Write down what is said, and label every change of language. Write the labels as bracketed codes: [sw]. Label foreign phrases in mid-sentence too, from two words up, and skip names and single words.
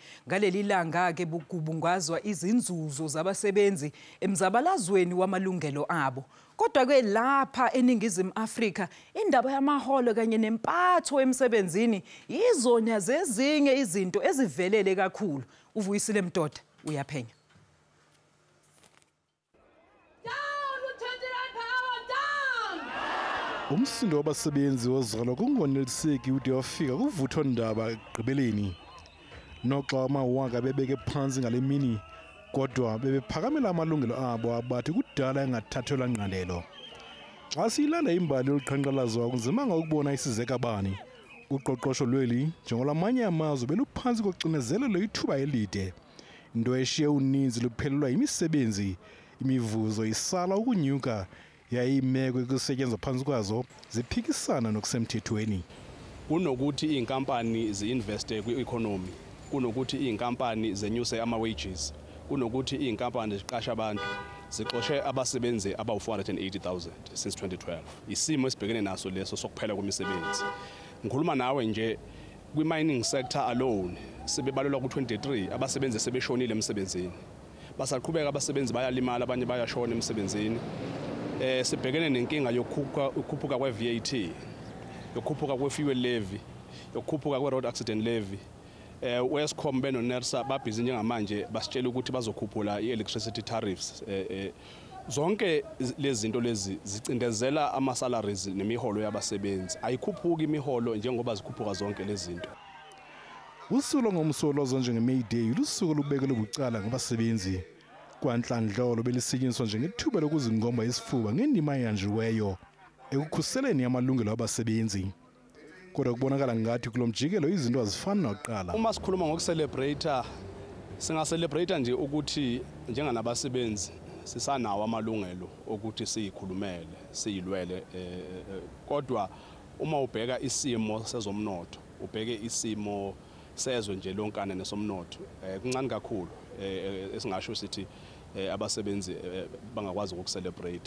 [zu] Ngaleli langa ke kubungazwa izinzuzo zabasebenzi emzabalazweni wamalungelo abo. Kodwa ke lapha eNingizimu Afrika indaba yamaholo kanye nempatho emsebenzini izona zezinye izinto ezivelele kakhulu. Uvuyisile Mdoda uyaphenya. [xh] Umsindo wabasebenzi wozalo kungoneliseki ude wafika kuvutho ndaba egqibeleni. Noxa amawaka bebeke phansi ngalemini, kodwa bebephakamela amalungelo abo abathi kudala engathathelwa ngqalelo. Xa silanda imbali yoliqhankqalazo kunzimanga ukubona isizeka bani. Uqoqosho lweli njengolamanye amazwe beluphansi koxinezelelo ithuba elide. Into eshiye uninzi luphelelwa imisebenzi, imivuzo isala ukunyuka. Yayimeko ekusetyenzwa phansi kwazo ziphikisana nokusemthethweni. [zu] Kunokuthi inkampani ziinveste kwi-economy, kunokuthi inkampani zenyuse ama-wages, kunokuthi inkampani ziqasha abantu zixoshe abasebenzi abawu-480,000 since 2012. Isimo esibhekene naso leso sokuphela kwemisebenzi. Ngikhuluma nawe nje kwi- [en] mining sector alone [zu] sebebalelwa ku-23 abasebenzi sebeshonile emsebenzini. Basaqhubeka abasebenzi bayalimala, abanye bayashona emsebenzini. Sibhekene nenkinga yokukhuphuka kwe-VAT, yokukhuphuka kwe- [en] fuel levy, [zu] yokukhuphuka kwe- [en] road accident levy. [zu] Wescom benoNERSA babhizi njengamanje basitshela ukuthi bazokhuphula i- [en] electricity tariffs. [zu] Zonke lezi zinto lezi zicindezela ama-salaries nemiholo yabasebenzi. Ayikhuphuki imiholo njengoba zikhuphuka zonke lezi zinto. [xh] Usuku ngomsolozo njenge-May Day lusuku lubekelwe bucala ngabasebenzi. Kwanhlandlolo belisetyenziswa njengethuba lokuzingomba isifuba ngendima eyanjiweyo ekukhuseleni amalungelo abasebenzi. Kodwa kubonakala ngathi kulo mjikelo izinto azifani nokuqala. [zu] Uma sikhuluma ngokucelebrate, singaselebrate nje ukuthi njenganabasebenzi sisanawo amalungelo ukuthi siyikhulumele, siyilwele. Kodwa uma ubheka isimo sezomnotho, ubheke isimo sezwe nje lonkana nesomnotho, kuncane kakhulu esingasho sithi abasebenzi bangakwazi ukucelebrate.